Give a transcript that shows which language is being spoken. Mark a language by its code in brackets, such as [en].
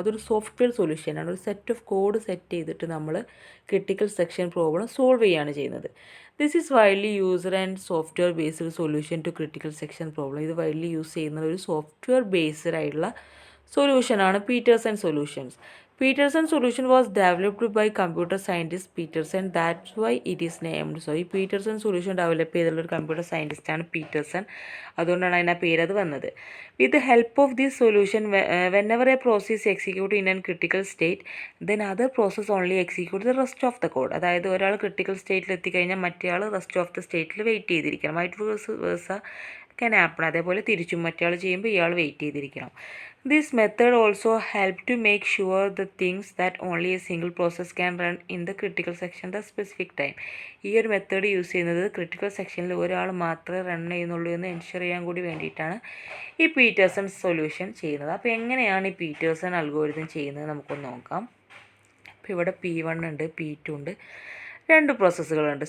[ml] അതൊരു സോഫ്റ്റ്വെയർ സൊല്യൂഷനാണ്. ഒരു set of code set ചെയ്തിട്ട് നമ്മൾ ക്രിട്ടിക്കൽ സെക്ഷൻ പ്രോബ്ലം സോൾവ് ചെയ്യുകയാണ് ചെയ്യുന്നത്. [en] This is widely user and software based solution to critical section problem. [ml] ഇത് വൈഡ്ലി യൂസ് ചെയ്യുന്ന ഒരു സോഫ്റ്റ്വെയർ ബേസ്ഡ് ആയിട്ടുള്ള സൊല്യൂഷനാണ് Pietersen solutions. [en] Peterson solution was developed by computer scientist Peterson. That's why it is named. [ml] So ഈ പീറ്റർസൺ solution develop ചെയ്തിട്ടുള്ള ഒരു computer സയൻറ്റിസ്റ്റാണ് പീറ്റർസൺ. അതുകൊണ്ടാണ് അതിന് ആ പേരത് വന്നത്. [en] With the help of this solution whenever a process execute in an critical state then other process only execute the rest of the code. [ml] അതായത് ഒരാൾ critical സ്റ്റേറ്റിൽ എത്തിക്കഴിഞ്ഞാൽ മറ്റേ ആൾ റെസ്റ്റ് ഓഫ് ദ സ്റ്റേറ്റിൽ വെയിറ്റ് ചെയ്തിരിക്കണം. [en] Vice versa can happen. [ml] അതേപോലെ തിരിച്ചും മറ്റേ ആൾ ചെയ്യുമ്പോൾ ഇയാൾ വെയിറ്റ് ചെയ്തിരിക്കണം. [en] This method also helps to make sure the things that only a single process can run in the critical section at the specific time. [ml] ഈ ഒരു മെത്തേഡ് യൂസ് ചെയ്യുന്നത് critical സെക്ഷനിൽ ഒരാൾ മാത്രമേ റൺ ചെയ്യുന്നുള്ളൂ എന്ന് എൻഷുർ ചെയ്യാൻ കൂടി വേണ്ടിയിട്ടാണ് ഈ പീറ്റേഴ്സൺ സൊല്യൂഷൻ ചെയ്യുന്നത്. അപ്പോൾ എങ്ങനെയാണ് ഈ പീറ്റേഴ്സൺ അൽഗോരിതം ചെയ്യുന്നത് നമുക്കൊന്ന് നോക്കാം. അപ്പോൾ ഇവിടെ P1 ഉണ്ട്, P2 ഉണ്ട്, രണ്ട് പ്രോസസ്സുകളുണ്ട്.